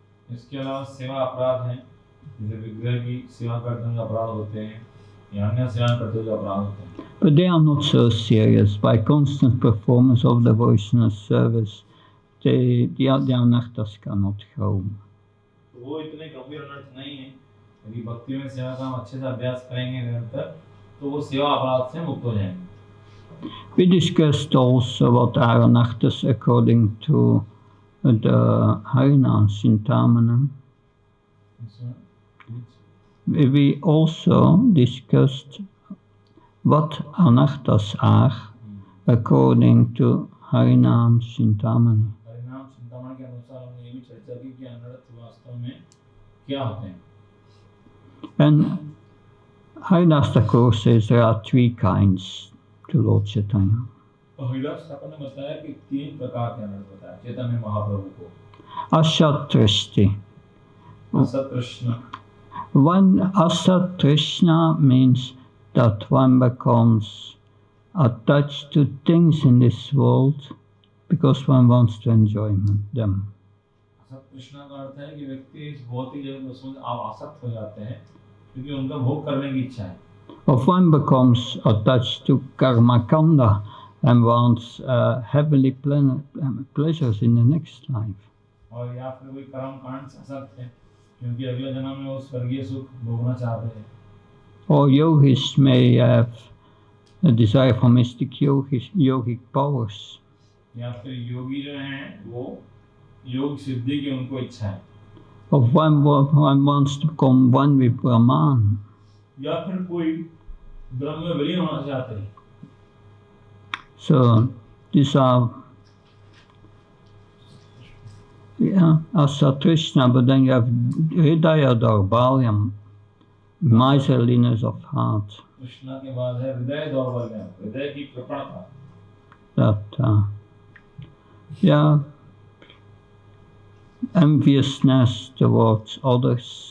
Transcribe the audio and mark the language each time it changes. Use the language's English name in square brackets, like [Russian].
[Hindi] इसके अलावा सेवा अपराध हैं, जैसे विग्रह की सेवा करते हुए अपराध होते हैं या अन्य सेवा करते हुए अपराध होते हैं। [English] But they are not so serious. By constant performance of devotional service, the anarthas cannot grow. [Hindi] तो वो इतने गंभीर अनर्थ नहीं है। यदि भक्ति में सेवा का हम अच्छे से अभ्यास करेंगे निरंतर, तो वो सेवा अपराध से मुक्त हो जाएंगे। [English] We discussed also what are anarthas according to the Harinam Sintamanam. We also discussed what anarthas are according to Harinam Sintamani. [Hindi] Harinam Sintamani के अनुसार हमने ये भी चर्चा की कि अनर्थ वास्तव में क्या होते हैं। [English] And Haridas Thakur says there are 3 kinds to Lord Chaitanya. [Hindi] Haridas Thakur ने बताया कि 3 प्रकार के अनर्थ बताया चैतन्य महाप्रभु को। [Sanskrit] Asatrishti. असतृष्ण। [English] One asatrishna means that one becomes attached to things in this world because one wants to enjoy them. [Hindi] असतृष्णा का अर्थ है कि व्यक्ति इस भौतिक जगत वस्तुओं से आसक्त हो जाते हैं क्योंकि उनका भोग करने की इच्छा है। [English] Or one becomes attached to karma kanda and wants heavenly pleasures in the next life. [Hindi] और या फिर कोई कर्म कांड से आसक्त है क्योंकि अगले जन्म में वो स्वर्गीय सुख भोगना चाहते हैं। [English] Or yogis may have a desire for mystic yogic powers. [Hindi] या फिर योगी जो हैं वो योग सिद्धि की उनको इच्छा है। [English] Or one wants to become one with Brahman. [Hindi] या फिर कोई ब्रह्म में विलीन होना चाहते हैं। [English] So these are asatrishna, but then you have hridaya daurbalyam, miserliness of heart. [Hindi] Krishna के बाद है हृदय दौर्बल्य, हृदय की कृपणता। [English] That enviousness towards others.